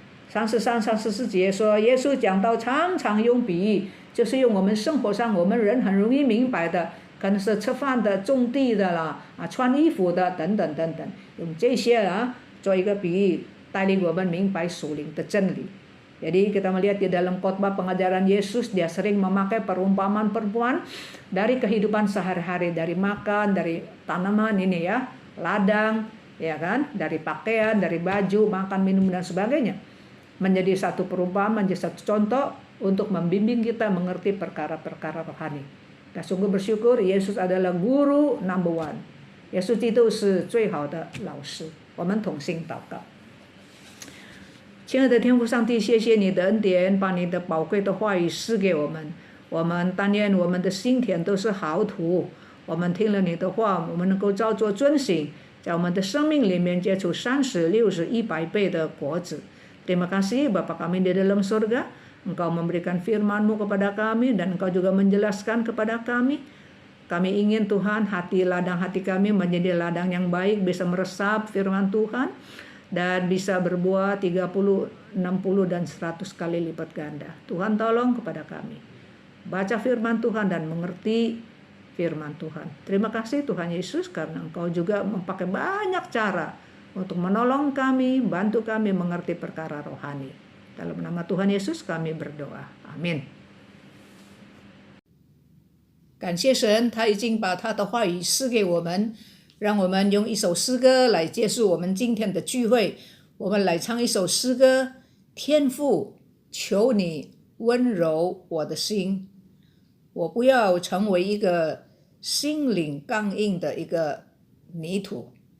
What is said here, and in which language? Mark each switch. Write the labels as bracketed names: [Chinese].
[Chinese] 33、34节说，耶稣讲到常常用比喻，就是用我们生活上我们人很容易明白的，可能是吃饭的、种地的啦，穿衣服的等等等等，用这些做一个比喻，带领我们明白属灵的真理。 [Indonesian] Jadi kita melihat di dalam khotbah pengajaran Yesus, dia sering memakai perumpamaan-perumpamaan dari kehidupan sehari-hari, dari makan, dari tanaman ini ya, ladang, ya kan, dari pakaian, dari baju, makan, minum dan sebagainya. Menjadi satu perumpamaan, menjadi satu contoh untuk membimbing kita mengerti perkara-perkara rohani. Kita sungguh bersyukur Yesus adalah guru [English] number one. [Indonesian] Yesus itu [Chinese] 是最好的老师。我们同心祷告。亲爱的天父上帝，谢谢你的恩典，把你的宝贵的话语赐给我们。我们但愿我们的心田都是好土，我们听了你的话，我们能够照做遵行，在我们的生命里面结出30、60、100倍的果子。 [Indonesian] Terima kasih Bapa kami di dalam surga, Engkau memberikan firman-Mu kepada kami dan Engkau juga menjelaskan kepada kami. Kami ingin Tuhan ladang hati kami menjadi ladang yang baik, bisa meresap firman Tuhan dan bisa berbuah 30, 60 dan 100 kali lipat ganda. Tuhan tolong kepada kami. Baca firman Tuhan dan mengerti firman Tuhan. Terima kasih Tuhan Yesus karena Engkau juga memakai banyak cara untuk menolong kami, bantu kami mengerti perkara rohani. Dalam nama Tuhan Yesus kami berdoa. Amin. [Chinese] 感谢神，他已经把他的话语赐给我们。让我们用一首诗歌来结束我们今天的聚会。我们来唱一首诗歌：天父，求你温柔我的心，我不要成为一个心灵刚硬的一个泥土。